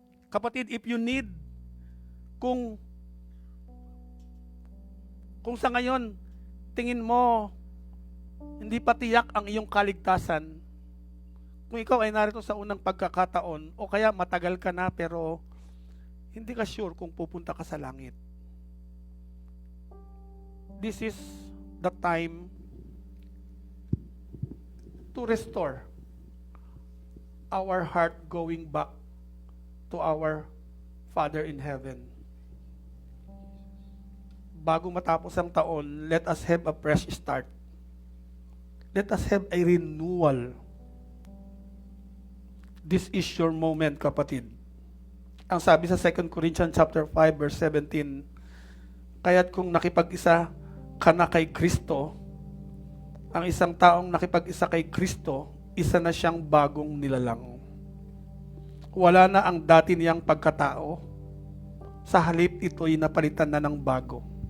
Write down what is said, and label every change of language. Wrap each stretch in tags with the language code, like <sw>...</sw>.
<tl>Kapatid,</tl> <en>if you need,</en> <tl>kung sa ngayon, tingin mo, hindi pa tiyak ang iyong kaligtasan, kung ikaw ay narito sa unang pagkakataon, o kaya matagal ka na pero hindi ka sure kung pupunta ka sa langit.</tl> <en>This is the time to restore our heart going back to our Father in heaven.</en> <tl>Bago matapos ang taon,</tl> <en>let us have a fresh start. Let us have a renewal. This is your moment,</en> <tl>kapatid. Ang sabi sa 2 Corinthians chapter 5 verse 17, kaya't kung nakipag-isa ka na kay Kristo, ang isang taong nakipag-isa kay Kristo, isa na siyang bagong nilalang. Wala na ang dati niyang pagkatao. Sa halip ito'y napalitan na ng bago.</tl>